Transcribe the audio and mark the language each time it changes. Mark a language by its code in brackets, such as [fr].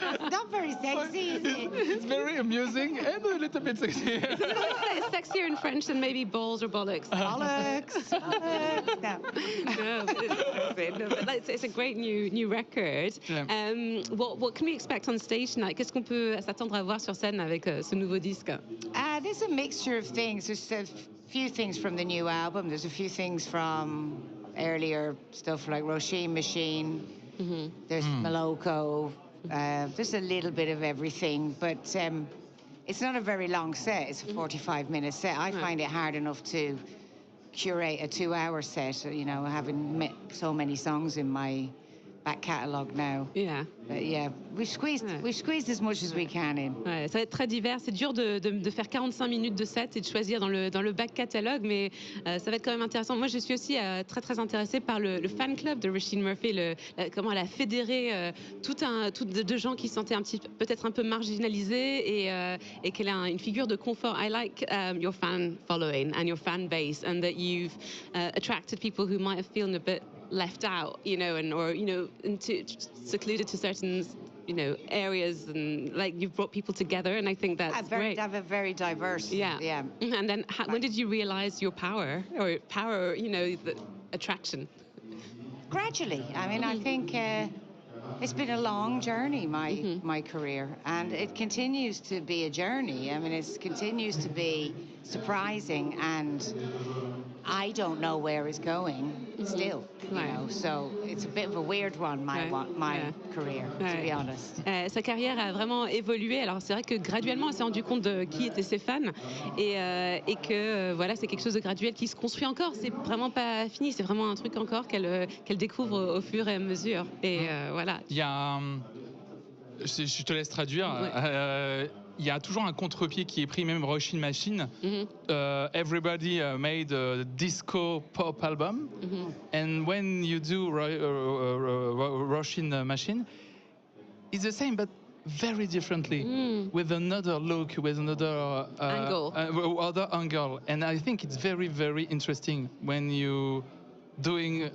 [en] Not very sexy, is it? It's very amusing and a little bit sexy. It's sexier in French than maybe balls or bollocks. Bollocks. No. No, but it's a great new record. Yeah. What can we expect on stage tonight? [fr] Qu'est-ce qu'on peut s'attendre à voir sur scène avec ce nouveau disque? [en] There's a mixture of things. There's a few things from the new album. There's a few things from earlier stuff like Róisín Machine. There's Maloko. There's a little bit of everything, but it's not a very long set. It's a 45-minute set. I find it hard enough to curate a 2-hour set, you know, having met so many songs in my back catalogue now. Yeah. But yeah, we've squeezed as much as we can in. [fr] Ouais, ça va être très divers. C'est dur de faire 45 minutes de set et de choisir dans le back catalogue, mais ça va être quand même intéressant. Moi, je suis aussi très intéressée par le fan club de Róisín Murphy, comment elle a fédéré tout de gens qui se sentaient peut-être un peu marginalisés et qu'elle a une figure de confort. [en] I like your fan following and your fan base, and that you've attracted people who might have feeling a bit left out, you know, or secluded to certain, you know, areas, and like you've brought people together, and I think that's great. Very diverse. Yeah. And then when did you realize your power, you know, the attraction? Gradually. I mean, I think it's been a long journey, my career, and it continues to be a journey. I mean, it continues to be surprising, and I don't know where it's going still, you know, so it's a bit of a weird one, my career, to be honest. [fr] Sa carrière a vraiment évolué. Alors c'est vrai que graduellement, elle s'est rendu compte de qui étaient ses fans et que voilà, c'est quelque chose de graduel qui se construit encore. C'est vraiment pas fini. C'est vraiment un truc encore qu'elle découvre au fur et à mesure. Et voilà. Il y a, je te laisse traduire. Il y a toujours un contre-pied qui est pris, même Róisín Machine. [en] Everybody made a disco pop album, and when you do Róisín Machine, it's the same but very differently, with another look, with another other angle, and I think it's very interesting when you doing.